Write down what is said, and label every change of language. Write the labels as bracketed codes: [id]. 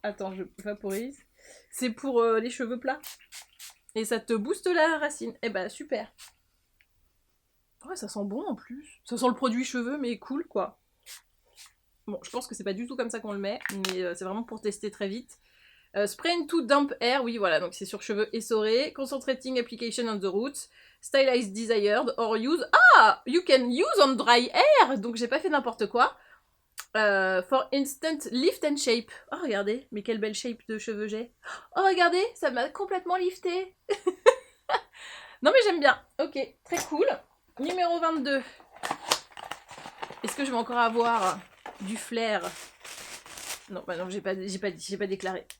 [fr] Attends, je vaporise. C'est pour les cheveux plats. Et ça te booste la racine. Eh bah super. Ouais, ça sent bon en plus. Ça sent le produit cheveux, mais cool quoi. Bon, je pense que c'est pas du tout comme ça qu'on le met, mais c'est vraiment pour tester très vite. [en] Spray into damp hair, [fr] oui voilà, donc c'est sur cheveux essorés. [en] Concentrating application on the roots. Stylized desired or use... Ah, you can use on dry hair. [fr] Donc j'ai pas fait n'importe quoi. [en] For instant lift and shape. [fr] Oh regardez, mais quelle belle shape de cheveux j'ai. Oh regardez, ça m'a complètement lifté. Non mais j'aime bien. Ok, très cool. Numéro 22. Est-ce que je vais encore avoir du flair? Non, bah non, j'ai pas déclaré.